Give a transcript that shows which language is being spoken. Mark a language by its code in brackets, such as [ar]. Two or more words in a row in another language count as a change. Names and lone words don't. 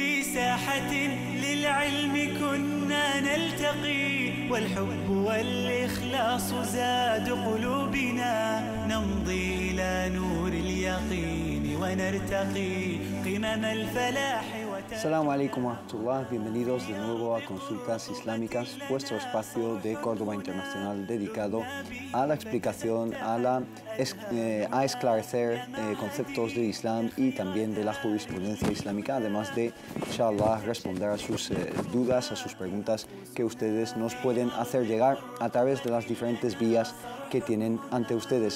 [ar] ساحة للعلم كنا نلتقي والحب والإخلاص زاد قلوبنا نمضي إلى نور اليقين ونرتقي قمم الفلاح. السلام عليكم ورحمة الله, [es] bienvenidos de nuevo a Consultas Islámicas, vuestro espacio de Córdoba Internacional dedicado a la explicación, a esclarecer conceptos del Islam y también de la jurisprudencia islámica, además de, inshallah, responder a sus dudas, a sus preguntas que ustedes nos pueden hacer llegar a través de las diferentes vías que tienen ante ustedes.